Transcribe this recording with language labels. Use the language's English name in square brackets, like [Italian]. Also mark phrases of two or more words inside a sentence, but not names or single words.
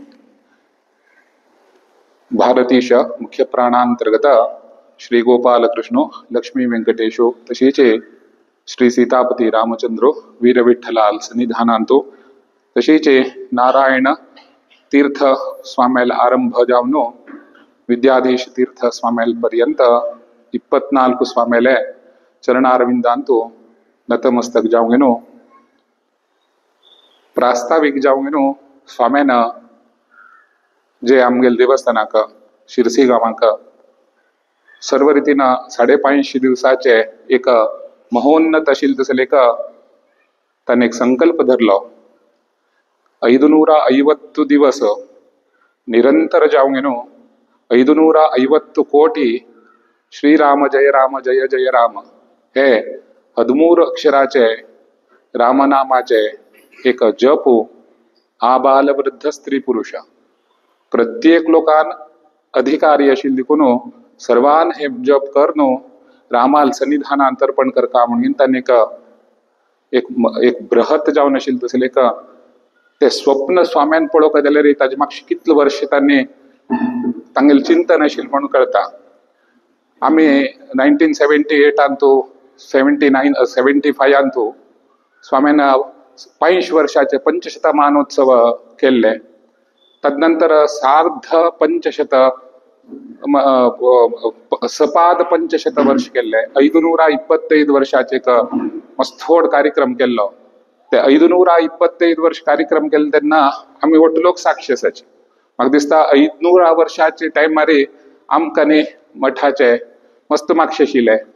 [Konkani] भारतीश मुख्य प्राणांतर्गत श्री गोपाल कृष्ण लक्ष्मी वेंकटेशो तसेचे श्री सीतापती रामचंद्र वीर विठ्ठलाल सन्निधानांतो तसेचे नारायण तीर्थ स्वाम्याल आरंभ जावनो विद्याधीश तीर्थ स्वाम्याल पर्यंत 24 स्वाम्याले चरणारविंदांतो नतमस्तक जावगेनो प्रास्ताविक जावगेनो स्वाम्यान जे आमगेल देवस्थानाक शिरसी गावांक सर्व रितीन 550 दिवसाचे एक महोन्नत अशिल तसले एक ताने एक संकल्प धरलो 550 दिवस निरंतर जावगेनो 550 कोटी श्रीराम जय जय राम हे 13 अक्षराचे रामनामाचे एक जप आबाल वृद्ध स्त्री पुरुष प्रत्येक लोकान अधिकारी अशिल देखून सर्वान हे जप करनो रामाल सन्निधान तर्पण करता म्हणून ताने एक बृहत जावन अशिल तसले एक ते स्वप्न स्वाम्यान पळोवंक जाल्यार ताजे मागशे कितले वर्ष तांणी तांगेल चिंतन अशिल म्हणून कळटा। आमी 1978 तो 75 तो स्वाम्यान 5 वर्षाचे पंचशतमानोत्सव केल्ले तदनंतर सार्ध 500 सपाद 500 वर्ष केल्ले 525 वर्षाचे एक मस्तोड कार्यक्रम केल्लो ते 525 वर्ष कार्यक्रम केले तेन्ना आमी वटलोक साक्षी आसाची म्हाका दिसता 500 वर्षाचे टायमार आमकां न्ही मठाचे मस्त मागशे आशिल्ले